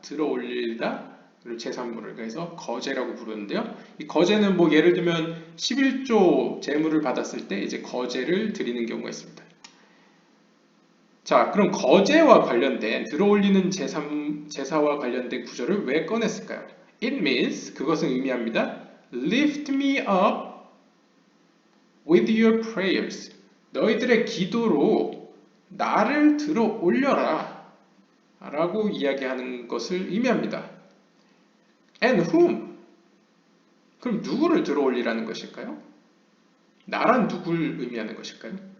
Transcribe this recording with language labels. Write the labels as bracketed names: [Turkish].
[Korean] 들어 올리다 그리고 제사물을 그래서 거제라고 부르는데요. 이 거제는 예를 들면 11조 제물을 받았을 때 이제 거제를 드리는 경우가 있습니다. 자, 그럼 거제와 관련된 들어 올리는 제사와 관련된 구절을 왜 꺼냈을까요? [English] It means [Korean] 그것은 의미합니다. [English] Lift me up with your prayers. [Korean] 너희들의 기도로 나를 들어 올려라 라고 이야기하는 것을 의미합니다. [English] And whom? [Korean] 그럼 누구를 들어 올리라는 것일까요? 나란 누굴 의미하는 것일까요?